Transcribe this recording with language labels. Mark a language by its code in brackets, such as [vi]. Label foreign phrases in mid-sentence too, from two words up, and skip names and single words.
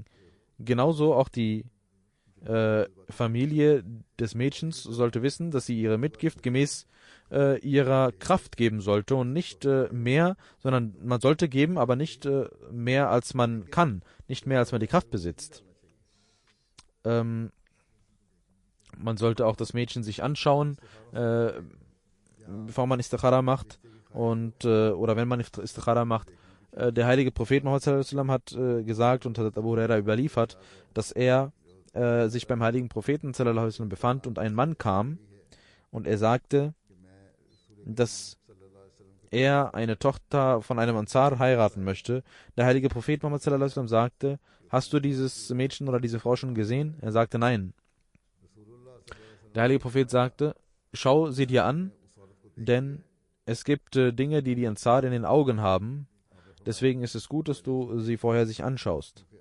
[de] Genauso auch die Familie des Mädchens sollte wissen, dass sie ihre Mitgift gemäß ihrer Kraft geben sollte und nicht mehr, sondern man sollte geben, aber nicht mehr, als man kann, nicht mehr, als man die Kraft besitzt. Man sollte auch das Mädchen sich anschauen, bevor man Istikhara macht, und oder wenn man Istikhara macht. Der heilige Prophet Muhammad [ar] صلى الله عليه وسلم [de] hat gesagt und hat Abu Huraira überliefert, dass er sich beim heiligen Propheten [ar] صلى الله عليه وسلم [de] befand und ein Mann kam und er sagte, dass er eine Tochter von einem Ansar heiraten möchte. Der heilige Prophet Muhammad [ar] صلى الله عليه وسلم [de] sagte, hast du dieses Mädchen oder diese Frau schon gesehen? Er sagte nein. Der heilige Prophet sagte, schau sie dir an, denn es gibt Dinge, die die Ansar in den Augen haben. Deswegen ist es gut, dass du sie vorher sich anschaust.